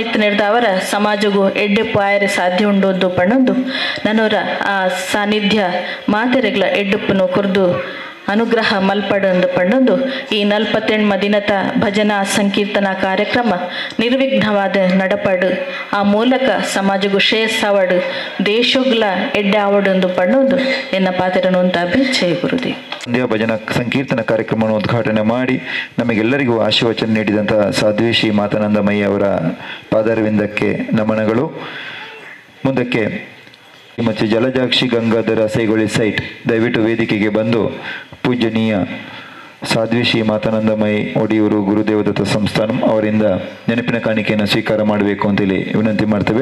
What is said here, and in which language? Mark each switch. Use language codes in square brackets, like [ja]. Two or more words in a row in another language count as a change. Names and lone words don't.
[tcy] ಇತ್ತು ನಡೆದವರ ಸಮಾಜಗೂ ಎಡ್ಡೆಪ್ಪು ಆಯರೆ ಸಾಧ್ಯ ಉಂಡು ಒಂದು ಪಣ್ಣೊಂದು ನನ್ನವರ ಆ ಸಾನ್ನಿಧ್ಯ ಮಾತೆರೆಗ್ಲ ಎಡ್ಡೆಪ್ಪನು ಕೊರ್ದು ಅನುಗ್ರಹ ಮಲ್ಪಡೊಂದು ಪಣ್ಣೊಂದು ಈ 48 ದಿನದ ಭಜನಾ ಸಂಕೀರ್ತನಾ ಕಾರ್ಯಕ್ರಮ ನಿರ್ವಿಘ್ನವಾದ ನಡಪಡು ಆ ಮೂಲಕ ಸಮಾಜಗೂ ಶ್ರೇಯಸ್ಸಾವಡು ದೇಶಗ್ಲ ಎಡ್ಡೆ ಆವಡೊಂದು ಪಣ್ಣೊಂದು ಎನ್ನ ಪಾತೆರನು ಅಂತ ಜಯ ಗುರುದೇವ್. [kn] ಸಂಧ್ಯಾ ಭಜನಾ ಸಂಕೀರ್ತನ ಕಾರ್ಯಕ್ರಮವನ್ನು ಉದ್ಘಾಟನೆ ಮಾಡಿ ನಮಗೆಲ್ಲರಿಗೂ ಆಶೀರ್ವಚನ ನೀಡಿದಂತಹ ಸಾಧ್ವೇಶಿ ಮಾತಾನಂದಮಯ್ಯ ಅವರ ಪಾದಾರವಿಂದಕ್ಕೆ ನಮನಗಳು. ಮುಂದಕ್ಕೆ ಮತ್ತು ಜಲಜಾಕ್ಷಿ ಗಂಗಾಧರ ಸೇಗೊಳಿ ಸೈಟ್ ದಯವಿಟ್ಟು ವೇದಿಕೆಗೆ ಬಂದು ಪೂಜನೀಯ ಸಾಧ್ವಿ ಶ್ರೀ ಮಾತಾನಂದಮಯಿ ಒಡಿಯೂರು ಗುರುದೇವದತ್ತ ಸಂಸ್ಥಾನ ಅವರಿಂದ ನೆನಪಿನ ಕಾಣಿಕೆಯನ್ನು ಸ್ವೀಕಾರ ಮಾಡಬೇಕು ಅಂತೇಳಿ ವಿನಂತಿ ಮಾಡ್ತೇವೆ.